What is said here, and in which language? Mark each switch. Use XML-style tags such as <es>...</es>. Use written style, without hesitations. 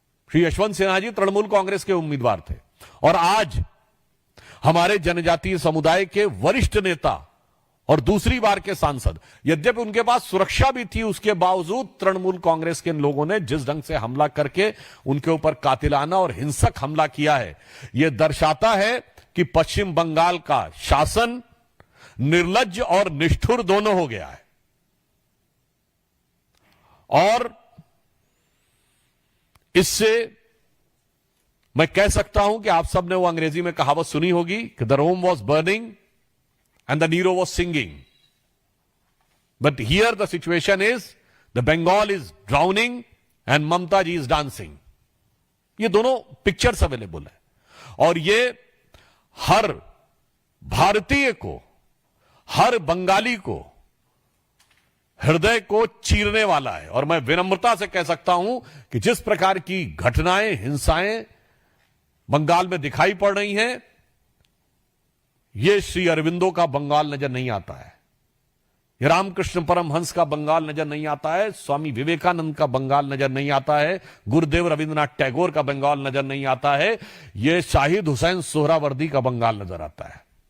<hi>श्री यशवंत सिन्हा जी तृणमूल कांग्रेस के उम्मीदवार थे और आज हमारे जनजातीय समुदाय के वरिष्ठ नेता और दूसरी बार के सांसद, यद्यपि उनके पास सुरक्षा भी थी, उसके बावजूद तृणमूल कांग्रेस के लोगों ने जिस ढंग से हमला करके उनके ऊपर कातिलाना और हिंसक हमला किया है, यह दर्शाता है कि पश्चिम बंगाल का शासन निर्लज्ज और निष्ठुर दोनों हो गया है। और इससे मैं कह सकता हूं कि आप सबने वो अंग्रेजी में कहावत सुनी होगी कि</hi> <en>The Rome was burning and the Nero was singing. But here the situation is, the Bengal is drowning and Mamta ji is dancing.</en> <hi>ये दोनों पिक्चर्स अवेलेबल है और ये हर भारतीय को, हर बंगाली को हृदय को चीरने वाला है। और मैं विनम्रता से कह सकता हूं कि जिस प्रकार की घटनाएं, हिंसाएं बंगाल में दिखाई पड़ रही हैं, ये श्री अरविंदो का बंगाल नजर नहीं आता है, ये रामकृष्ण परमहंस का बंगाल नजर नहीं आता है, स्वामी विवेकानंद का बंगाल नजर नहीं आता है, गुरुदेव रविंद्रनाथ टैगोर का बंगाल नजर नहीं आता है, ये शाहिद हुसैन सोहरावर्दी का बंगाल नजर आता है।</hi>